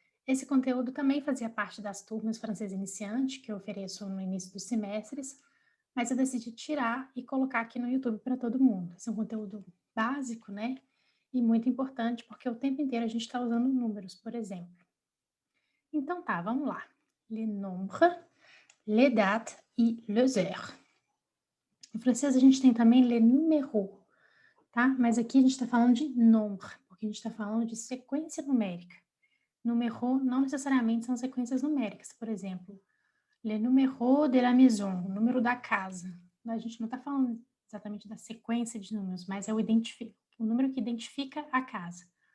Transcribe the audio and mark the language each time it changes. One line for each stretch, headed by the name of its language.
Portuguese: Esse conteúdo também fazia parte das turmas francês iniciante que eu ofereço no início dos semestres, mas eu decidi tirar e colocar aqui no YouTube para todo mundo. Esse é um conteúdo básico, né? E muito importante porque o tempo inteiro a gente está usando números, por exemplo. Então tá, vamos lá.
French: Les nombres, les dates e les heures.
Portuguese: Em francês a gente tem também les numéros, tá? Mas aqui a gente está falando de nombre, porque a gente está falando de sequência numérica. Numéro não necessariamente são sequências numéricas, por exemplo,
French: le numéro de la maison,
Portuguese: o número da casa. A gente não está falando exatamente da sequência de números, mas é o número que identifica a casa.